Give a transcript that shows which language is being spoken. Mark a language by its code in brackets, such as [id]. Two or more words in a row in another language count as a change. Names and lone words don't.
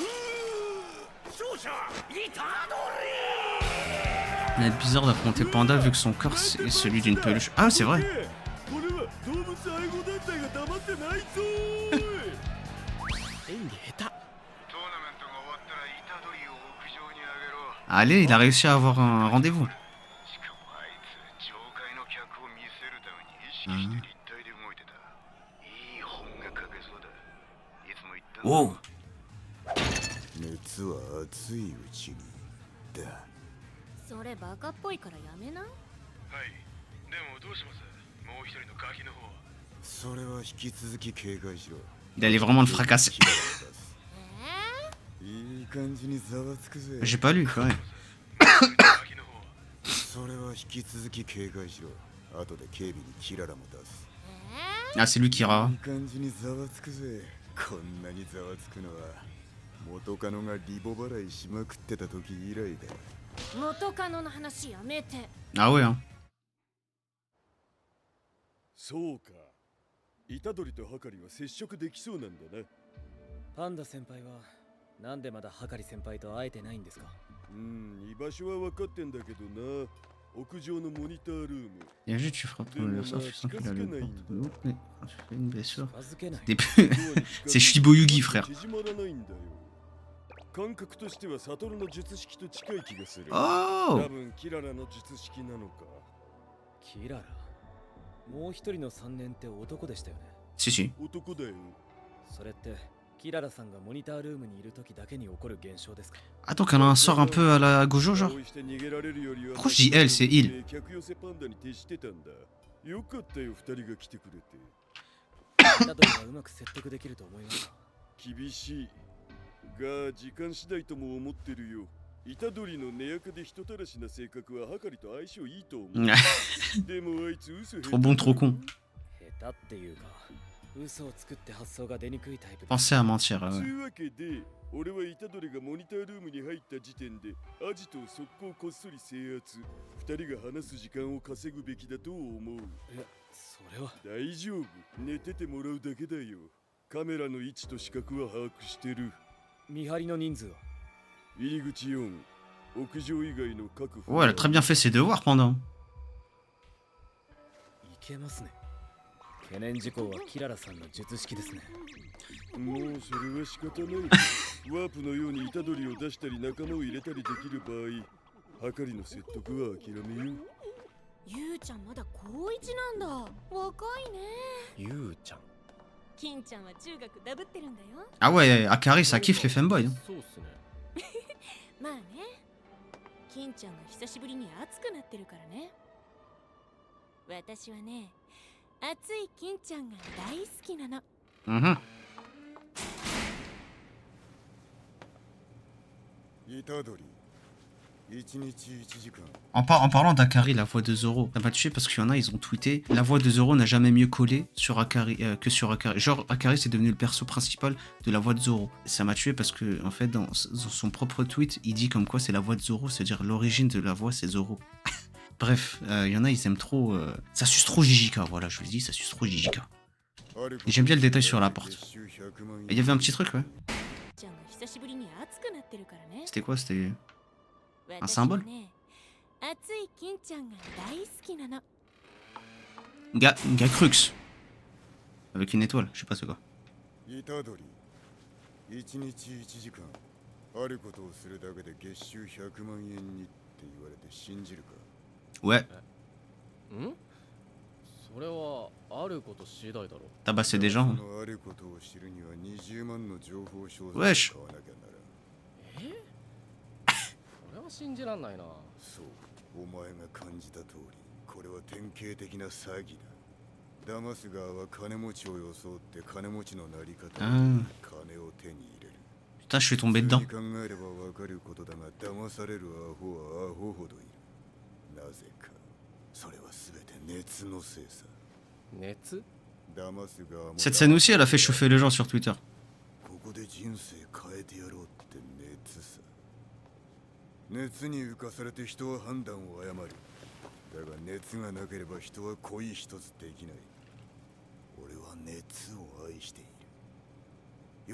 [fr] Il est bizarre d'affronter Panda vu que son corps c'est celui d'une peluche. Ah, c'est vrai. Allez, il a réussi à avoir un rendez-vous. Wow. [ja] 熱は熱いうちにだ。それバカっぽいからやめな。はい。でもどうします？もう一人のガキの方は。それは引き続き警戒しろ。 [fr] Il allait vraiment le fracasser. J'ai pas lu, ouais. [ja] それは引き続き警戒しろ。後で警備にキララも出す。 [fr] Ah, c'est lui qui ira. [ja] いい感じにざわつくぜ。こんなにざわつくのは元カノがリボ払いしまくってた時以来だ。元カノの話やめて。 [fr] Ah ouais, hein. [ja] そうか。虎杖とハカリは接触できそうなんだな。パンダ先輩はなんでまだハカリ先輩と会えてないんですか？居場所は分かってんだけどな。屋上のモニタールーム。 [fr] Et juste tu frappes ton adversaire, tu sens qu'il a le porte de l'eau, mais quand tu fais une blessure. C'est Shiboyugi, frère. [ja] 感覚としてはサトルの術式と近い気がする。 Oh! 多分キララの術式なのか。キララ。もう一人の3年って男でしたよね。 [fr] Si si. [ja] 男だよ。それってキララさんがモニタールームにいる時だけに起こる現象ですか？ [fr] Attends, qu'elle a un sort un peu à la Gojo, genre. Pourquoi je dis elle, c'est il? [ja] よかったよ、二人が来てくれて。イタドリはうまく説得できると思いますか？厳しいが時間次第とも思ってるよ。イタドリの根垢で人たらしな性格ははかりと相性いいと思う。でもあいつ嘘 [fr] Trop bon, trop con. [ja] 下手っていうか、嘘を作って発想が出にくいタイプで。 [fr] Pensez à mentir, [ja] と [fr] ouais. [ja] いうわけで、俺はイタドリがモニタールームに入った時点でアジトを速攻こっそり制圧。二人が話す時間を稼ぐべきだと思う。え、それは大丈夫、寝ててもらうだけだよ。カメラの位置と視覚は把握してる。見張りの人数は？入り口4、屋上以外の各 [fr] Ouais, elle a très bien fait ses devoirs pendant. [ja] いけますね。懸念事項はキララさんの術式ですね。もうそれは仕方ない。ワープのようにイタドリを出したり仲間を入れたりできる場合、はかりの説得は諦めよう。ゆうちゃんまだ高1なんだ。若いね。ゆうちゃん。金ちゃんは中学ダブってるんだよ。 [fr] Ah ouais, Akari, ça kiffe les femboys. Hein. [ja] そうっすね。まあね。金ちゃんが久しぶりに熱くなってるからね。私はね、熱い金ちゃんが大好きなの。 Mhm. イタドリ、1日1時間。 [fr] En parlant d'Akari, la voix de Zoro, ça m'a tué parce qu'il y en a, ils ont tweeté la voix de Zoro n'a jamais mieux collé sur Akari, que sur Akari. Genre, Akari, c'est devenu le perso principal de la voix de Zoro. Ça m'a tué parce que, en fait, dans son propre tweet, il dit comme quoi c'est la voix de Zoro, c'est-à-dire l'origine de la voix, c'est Zoro. Bref, il y en a, ils aiment trop. Ça suce trop Jijika, voilà, je vous le dis, ça suce trop Jijika. Et j'aime bien le détail sur la porte. Il y avait un petit truc, ouais. C'était quoi? C'était un symbole? Gakrux. Avec une étoile, je sais pas c'est quoi. [ja] 1 日1時間あることをするだけで月収100万円にって言われて信じるか？ [fr] Ouais. ん？ [ja] それはあること次第だろ。 [fr] Tabasser des gens. [ja] あることを知るには20万の情報商材を [fr] Wesh. [ja] 買わなきゃならん。え？それは信じらんないな。そう、お前が感じた通り、これは典型的な詐欺だ。騙す側は金持ちを装って金持ちのなり方で金を手に入れる。 [fr] Putain, je suis tombé dedans. [ja] 考えればわかることだが、騙されるアホはアホほどいる。なぜか、それはすべて熱のせいさ。熱？騙す側も [fr] Cette scène aussi, elle a fait chauffer les gens sur Twitter. [ja] ここで人生変えてやろうって熱さ。熱に浮かされて人は判断を誤る。だが熱がなければ人は恋一つできない。俺は熱を愛している。